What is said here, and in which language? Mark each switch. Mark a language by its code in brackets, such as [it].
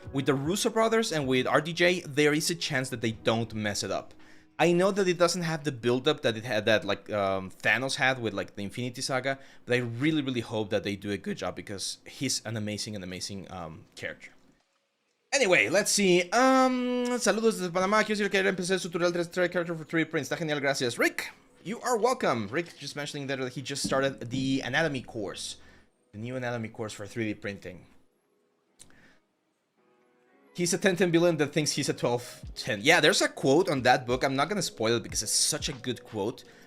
[en] with the Russo brothers and with RDJ, there is a chance that they don't mess it up. I know that it doesn't have the build-up that it had, that like Thanos had with like the Infinity Saga, but I really, really hope that they do a good job because he's an amazing character. Anyway, let's see. [es] Saludos desde Panamá. Quiero decir que empecé su tutorial 3D character for 3D prints. Está genial, gracias. Rick, [en] you are welcome. Rick just mentioning that he just started the anatomy course. The new anatomy course for 3D printing. He's a 10 billion that thinks he's a 1210. Yeah, there's a quote on that book. I'm not gonna spoil it because it's such a good quote.